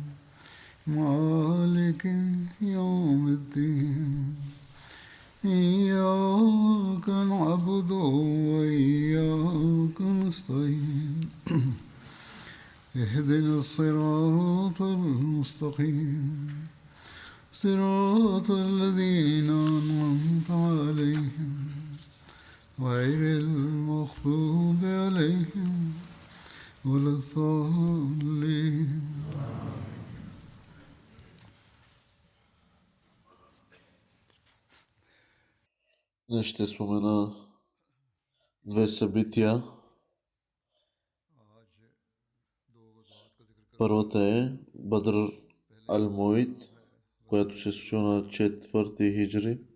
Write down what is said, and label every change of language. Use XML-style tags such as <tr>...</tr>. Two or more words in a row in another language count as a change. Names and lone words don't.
<ar>مالك يوم الدين إياك نعبد وإياك نستعين اهدنا الصراط المستقيم صراط الذين أنعمت عليهم غير المغضوب عليهم ولا الضالين.</ar> <bg>Днес ще спомена две събития. Първата е Бадр Ал-Муид, която се случи на 4 хиджри.</bg>